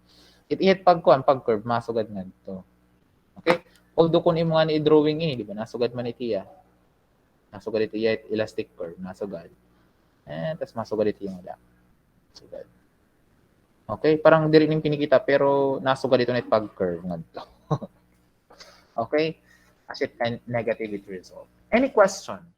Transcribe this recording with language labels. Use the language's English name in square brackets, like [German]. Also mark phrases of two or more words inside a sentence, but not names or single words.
[Waray] It pag curve masugad nga dito. Okay? Although kung imo nga ni drawing [Filipino] di ba? [Waray] Nasugad man itiya. Nasugad ito [English] elastic curve, [Waray] nasugad. Tas masugad ito [Filipino] yung wala. [Waray] Sugad. Okay? Parang diri ning pinikita pero nasugad ito net pag curve nga dito. Okay? As it negative it result. [English] Any question?